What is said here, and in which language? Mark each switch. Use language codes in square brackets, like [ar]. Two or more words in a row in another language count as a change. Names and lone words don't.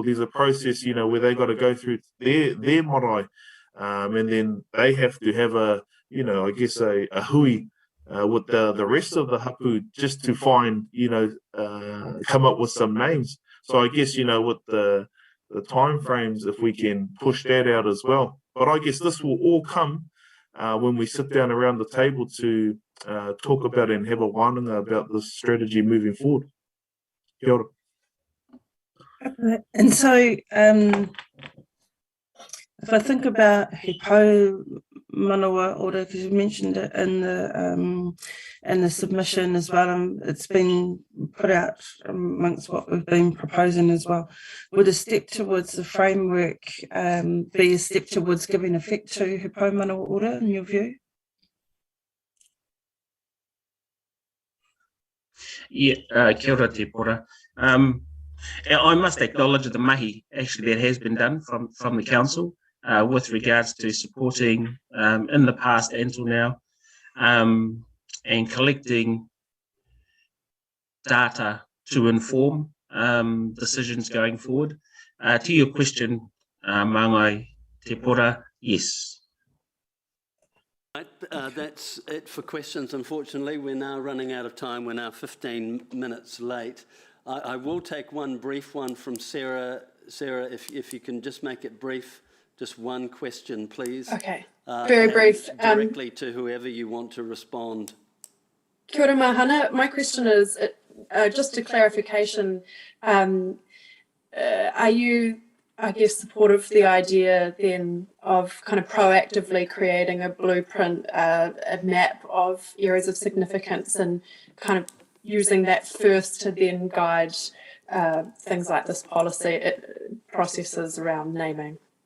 [en] There's a process, you know, where they got to go through their marae, and then they have to have a, you know, I guess a hui with the rest of the hapu, just to find, you know, come up with some names. So I guess, you know, with the time frames, if we can push that out as well. But I guess this will all come when we sit down around the table to talk about and have a wānanga about this strategy moving forward. [mi] Kia ora. [en] And so, if I think about he pau manawa order, because you mentioned it in the submission as well, it's been put out amongst what we've been proposing as well. Would a step towards the framework be a step towards giving effect to he pau manawa order, in your view? Yeah, [mi] kia ora te pora. [en] I must acknowledge the mahi actually that has been done from the council with regards to supporting in the past and till now, and collecting data to inform decisions going forward. To your question, [mi] Māngai te pora, [en] yes. That's it for questions. Unfortunately, we're now running out of time. We're now 15 minutes late. I will take one brief one from Sarah. Sarah, if you can just make it brief, just one question, please. Okay, very brief. Directly to whoever you want to respond. [mi] Kia ora Mahana. [en] My question is, just a clarification, are you, I guess, supportive of the idea then of kind of proactively creating a blueprint, a map of areas of significance, and kind of using that first to then guide things like this policy processes around naming.